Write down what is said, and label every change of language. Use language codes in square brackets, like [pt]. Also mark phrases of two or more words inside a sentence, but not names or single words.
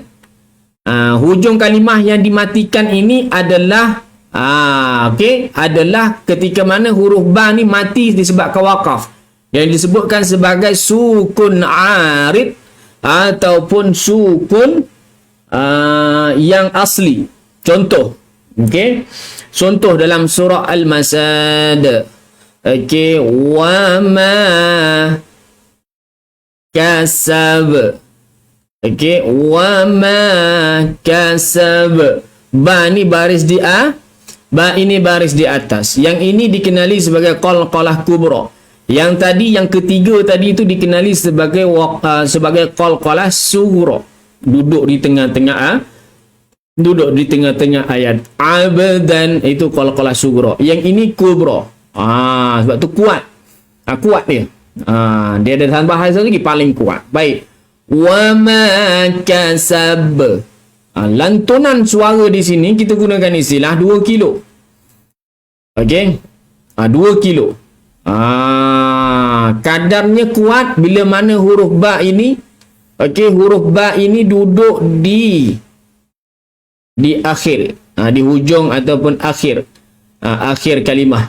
[ms] Hujung kalimah yang dimatikan ini adalah okey, adalah ketika mana huruf ba ni mati disebabkan waqaf. Yang disebutkan sebagai sukun arid ataupun sukun yang asli. Contoh, okey, contoh dalam surah Al-Masad, okey, [ar] وما كسب, okey, وما كسب. [ms] Ba ni baris di ba ini baris di atas. Yang ini dikenali sebagai qalqalah kubra. Yang tadi, yang ketiga tadi itu dikenali sebagai qalqalah sughra. Duduk di tengah-tengah ayat. Abadan itu qalqalah sughra. Yang ini kubra. Sebab tu kuat. Kuat dia. Dia ada tambah satu lagi paling kuat. Baik. [ar] وما كسب. [ms] Lantunan suara di sini kita gunakan istilah 2 kilo. Okey. 2 kilo. Kadarnya kuat bila mana huruf ba ini, okey, huruf ba ini duduk di akhir, di hujung ataupun akhir kalimah.